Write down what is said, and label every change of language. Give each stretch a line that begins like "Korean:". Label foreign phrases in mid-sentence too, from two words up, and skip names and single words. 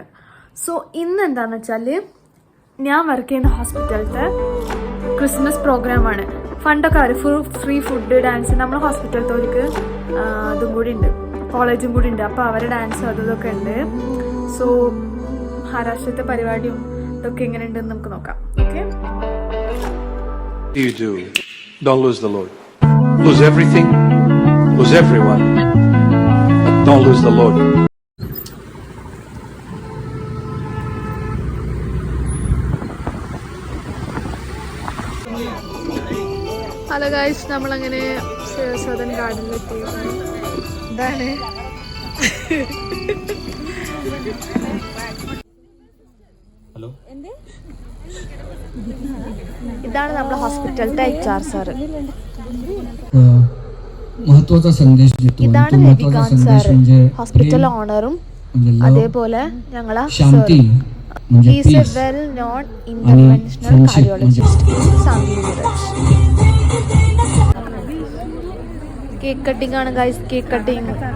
Malayalam: സോ ഇന്ന് എന്താണെന്ന് വെച്ചാൽ ഞാൻ വർക്ക് ചെയ്യുന്ന ഹോസ്പിറ്റലിലത്തെ ക്രിസ്മസ് പ്രോഗ്രാമാണ്. ഫണ്ടൊക്കെ അവർ
English: free food,
Malayalam: ഡാൻസ്. നമ്മൾ ഹോസ്പിറ്റലത്തോർക്ക് അതും കൂടി ഉണ്ട്, കോളേജും കൂടി ഉണ്ട്. അപ്പോൾ അവരുടെ ഡാൻസും അതൊക്കെ ഉണ്ട്. സോ മഹാരാഷ്ട്രത്തെ പരിപാടിയും ഇതൊക്കെ എങ്ങനെ ഉണ്ടെന്ന് നമുക്ക് നോക്കാം. ഓക്കെ,
English: you do. Don't lose the Lord. Lose everything, lose everyone, but don't lose the Lord. hello guys,
Malayalam: നമ്മളങ്ങനെ സദൻ ഗാർഡനിലെത്തി. ഇതാണ് ഇതാണ് നമ്മുടെ ഹോസ്പിറ്റലിന്റെ HR സാറ്.
Marathi: महत्वाचा संदेश देतो.
Malayalam: ഇതാണ് രവികാന്ത് സാറ്,
English: hospital ownerum
Malayalam: അതേപോലെ ഞങ്ങളെ
Marathi: शांती म्हणजे
English: is a well known interventional cardiologist Santhi Neeraj. cake cutting
Malayalam: ആണ് ഗൈസ്,
English: cake cutting.